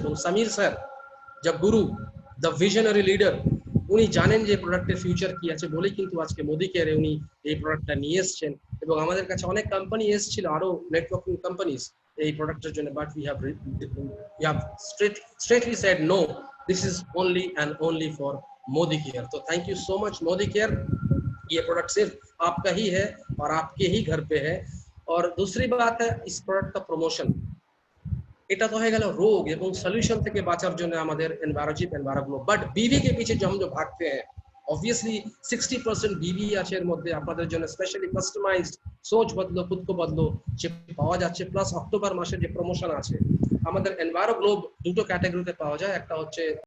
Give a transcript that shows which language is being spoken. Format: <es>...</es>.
<bn>এবং Samir sir the Guru, the visionary leader, উনি জানেন যে প্রোডাক্টের ফিউচার কি আছে বলেই কিন্তু আজকে মোদি কেয়ারে উনি এই প্রোডাক্টটা নিয়ে এসেছেন। এবং আমাদের কাছে অনেক কোম্পানি এসেছিল, আরো নেটওয়ার্কিং কোম্পানিজ এই প্রোডাক্টের জন্য, but</bn> <en>we have straightly said no, this is only and only for Modi Care।</en> <hi>तो thank you so much Modi care. ये प्रोडक्ट सिर्फ आपका ही है और आपके ही घर पे है। और दूसरी बात है इस प्रोडक्ट का प्रमोशन।</hi> <bn>এটা তো হয়ে গেল রোগ এবং সলিউশন থেকে বাঁচার জন্য আমাদের এনভায়রনশিপ এনভায়রগ্লো।</bn> <hi>বাট বিবি के पीछे जो हम जो भागते हैं, ऑब्वियसली 60% বিবি আছে এর মধ্যে।</hi> <bn>আপনাদের জন্য স্পেশালি কাস্টমাইজড সোচ বদলো খুদ কো বদলো যে পাওয়া যাচ্ছে। প্লাস অক্টোবর মাসে যে প্রমোশন আছে আমাদের এনভায়রগ্লো দুটো ক্যাটাগরিতে পাওয়া যায়, একটা হচ্ছে</bn>